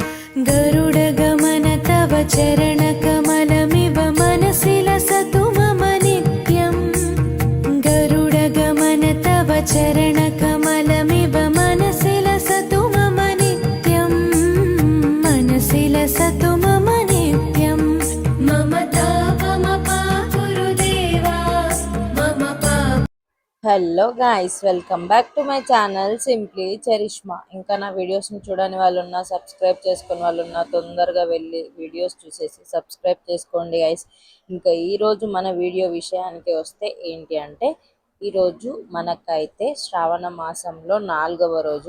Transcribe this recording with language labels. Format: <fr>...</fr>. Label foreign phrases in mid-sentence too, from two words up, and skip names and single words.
<sa>गरुडगमन तव चरणकमलमिव मनसि लसतु मम नित्यम् गरुडगमन तव चरणकमलमिव मनसि लसतु मम नित्यम् मनसि लसतु मम नित्यम् मम तापमपा गुरुदेवा मम पाप।</sa> <en>Hello guys, welcome back to my channel Simply Charishma.</en> <te>ఇంకా నా వీడియోస్ని చూడని వాళ్ళు ఉన్నా, సబ్స్క్రైబ్ చేసుకుని వాళ్ళు ఉన్నా, తొందరగా వెళ్ళి వీడియోస్ చూసేసి సబ్స్క్రైబ్ చేసుకోండి గాయ్స్. ఇంకా ఈరోజు మన వీడియో విషయానికి వస్తే ఏంటి అంటే, ఈరోజు మనకైతే శ్రావణ మాసంలో 4వ రోజు.</te>